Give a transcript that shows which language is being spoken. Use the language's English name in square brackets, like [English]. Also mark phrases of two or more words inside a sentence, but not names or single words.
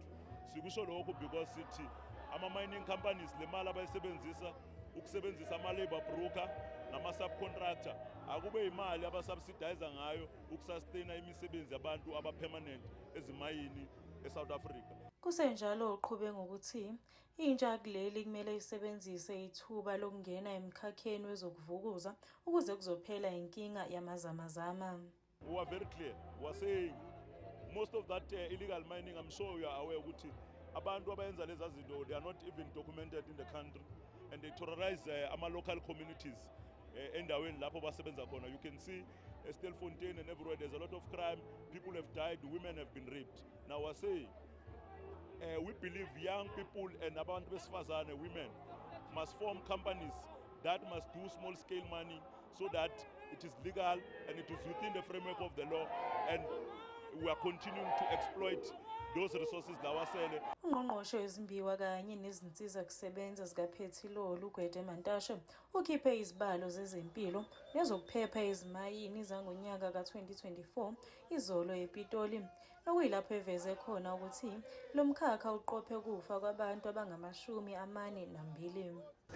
[Zulu] Sikusho lokho because sithi ama- [English] mining companies [Zulu] le mali abayisebenzisa ukusebenzisa ama- [English] labor broker [Zulu] nama-subcontractor akube imali abasubsidize ngayo ukusustain imisebenzi yabantu aba-permanent ezimayini eSouth Africa. Kusenjalo uqhube ngokuthi intsha kuleli kumele isebenzise ithuba lokungena emkhakheni wezokuvukuza ukuze kuzophela inkinga yamazamazama. [English] We are very clear. We are saying most of that illegal mining, I'm sure you are aware [Zulu] ukuthi abantu abayenza lezi zinto [English] they are not even documented in the country and they terrorize ama local communities [Zulu] endaweni lapho basebenza khona. [English] You can see Stilfontein and everywhere there's a lot of crime, people have died, women have been raped. Now I say we believe young people and [Zulu] abantu besifazane, [English] women must form companies that must do small scale mining so that it is legal and it is within the framework of the law, and we are continuing to exploit those resources lawasele. [Zulu] Ungqongqoshe wezimbiwa kanye nezinsiza kusebenza zikaphethiloli uGwede Mantashe ukhiphe izibalo zezempilo nezokuphepha ezimayini zangonyaka ka-2024 izolo ePitoli, okuyilapho eveze khona ukuthi lo mkhakha uqophe kufa kwabantu abangama-42.